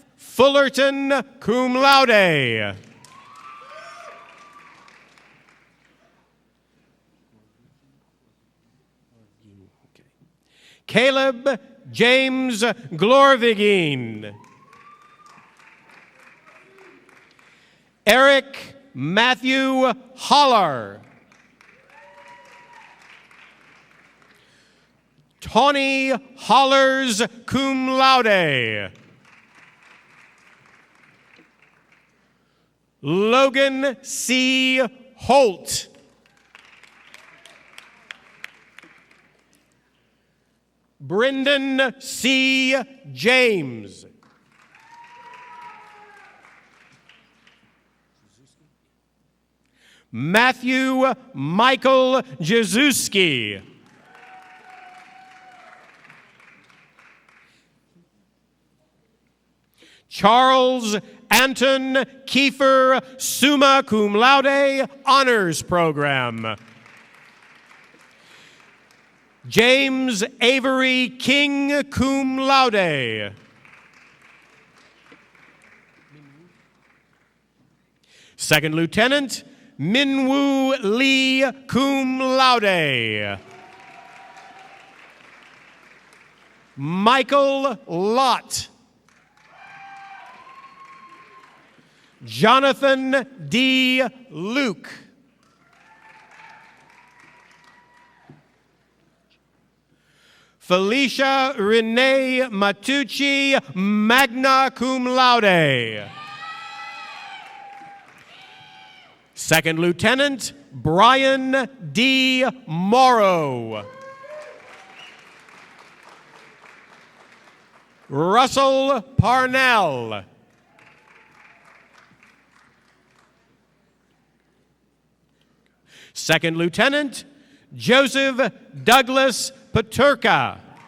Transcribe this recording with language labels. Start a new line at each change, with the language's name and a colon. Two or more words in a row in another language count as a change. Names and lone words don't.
English: Fullerton,
Latin: cum laude.
English: Caleb James Glorvigin. Eric Matthew Holler. Tawny Hollers,
Latin: cum laude.
English: Logan C. Holt. Brendan C. James. Matthew Michael Jazuski. Charles Anton Kiefer,
Latin: summa cum laude,
English: honors program. James Avery King,
Latin: cum laude.
English: Second Lieutenant Minwoo Lee,
Latin: cum laude.
English: Michael Lott. Jonathan D. Luke. Felicia Renee Matucci,
Latin: magna cum laude.
English: Second Lieutenant Brian D. Morrow. Russell Parnell. Second Lieutenant Joseph Douglas Paterka.